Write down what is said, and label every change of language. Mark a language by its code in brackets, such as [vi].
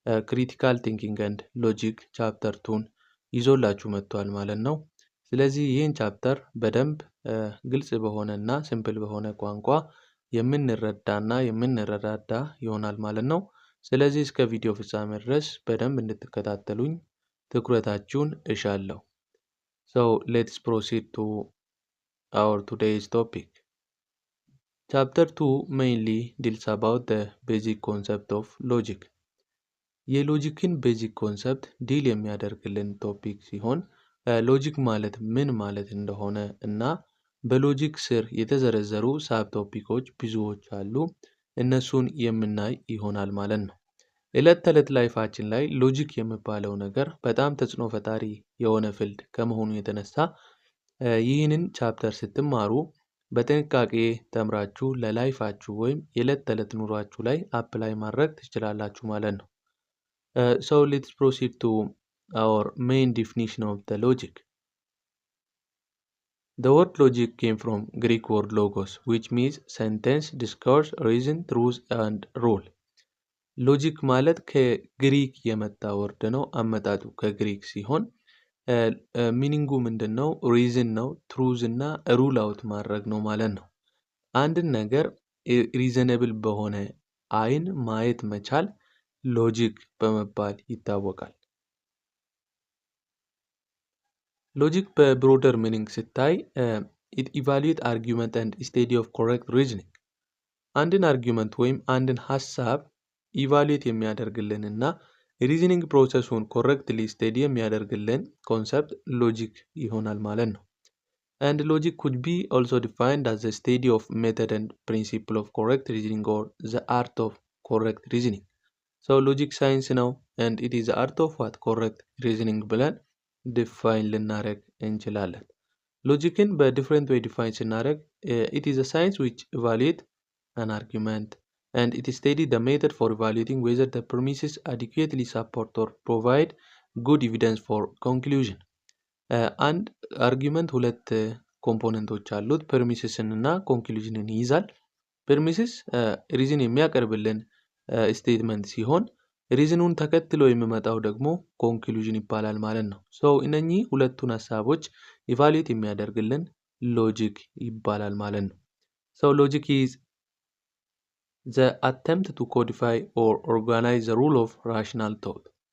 [am] ክሪቲካል ቲንኪንግ ኤንድ ሎጂክ ቻፕተር 2ን ይዞላችሁ መጥቷል ማለት ነው። ስለዚህ ይህን ቻፕተር በደንብ ግልጽ በሆነ እና ሲምፕል በሆነ ቋንቋ የምንረዳና የምንረዳዳ ይሆናል ማለት ነው። ስለዚህ እስከ ቪዲዮ ፍጻሜ ድረስ በደንብ እንድትከታተሉኝ ትኩረታችሁን እሻለሁ። [en] So let's proceed to our today's topic. Chapter 2 mainly deals about the basic concept of logic. [am] የሎጂክን ቤዚክ ኮንሰፕት ዲል የሚያደርግልን ቶፒክ ሲሆን ሎጂክ ማለት ምን ማለት እንደሆነ እና በሎጂክ ስር የተዘረዘሩ ሳብ ቶፒኮች ብዙዎች አሉ። እነሱን የምናይ ይሆናል ማለት ነው። ዕለት ተዕለት ላይፋችን ላይ ሎጂክ የሚባለው ነገር በጣም ተጽዕኖ ፈጣሪ የሆነ ፊልድ ከመሆኑ የተነሳ ይህንን ቻፕተር ስትማሩ በጥንቃቄ ተምራችሁ ለላይፋችሁ ወይም የዕለት ተዕለት ኑሯችሁ ላይ አፕላይ ማድረግ ትችላላችሁ ማለት ነው። [en] So let's proceed to our main definition of the logic. The word logic came from Greek word logos, which means sentence, discourse, reason, truth and rule. [am] ሎጂክ ማለት ከግሪክ የመጣ ወርድ ነው። አመጣጡ ከግሪክ ሲሆን ሚኒንጉ ምንድነው? ሪዝን ነው፣ ትሩዝ እና ሩል አውት ማድረግ ነው ማለት ነው። አንድን ነገር ሪዘነብል በሆነ አይን ማየት መቻል ሎጂክ በመባል ይታወቃል። ሎጂክ በብሮደር ሚኒንግ ሲታይ [en] ኢት ኢቫሉዌት አርጊውመንት ኤንድ ስቴዲ ኦፍ ኮሬክት ሪዝኒንግ። [am] አንድን አርጊውመንት ወይም አንድን ሀሳብ ኢቫሉዌት የሚያደርግልን እና ሪዝኒንግ ፕሮሰሱን ኮሬክትሊ ስቴዲ የሚያደርግልን ኮንሰፕት ሎጂክ ይሆናል ማለት ነው። [en] And logic could be also defined as the study of method and principle of correct reasoning or the art of correct reasoning. So logic science ነው and it is the art of what? correct reasoning [am] ብለን ዲፋይን ልናደርግ እንችላለን። ሎጂክን በዲፍረንት ዌይ ዲፋይን ስናደርግ [en] it is a science which evaluate an argument and it study the method for evaluating whether the premises adequately support or provide good evidence for conclusion. [am] አንድ አርጊውመንት ሁለት ኮምፖነንቶች አሉት፣ ፐርሚስስን እና ኮንክሉዥንን ይይዛል። ፐርሚስስ ሪዝን የሚያቀርብልን ስቴትመንት ሲሆን ሪዝኑን ተከትሎ የሚመጣው ደግሞ ኮንክሉዥን ይባላል ማለት ነው። ሶ እነኚህ ሁለቱን ሀሳቦች ኢቫሉዌት የሚያደርግልን ሎጂክ ይባላል ማለት ነው። [en] ሶ ሎጂክ ኢዝ the attempt to codify or organize the rule of rational thought.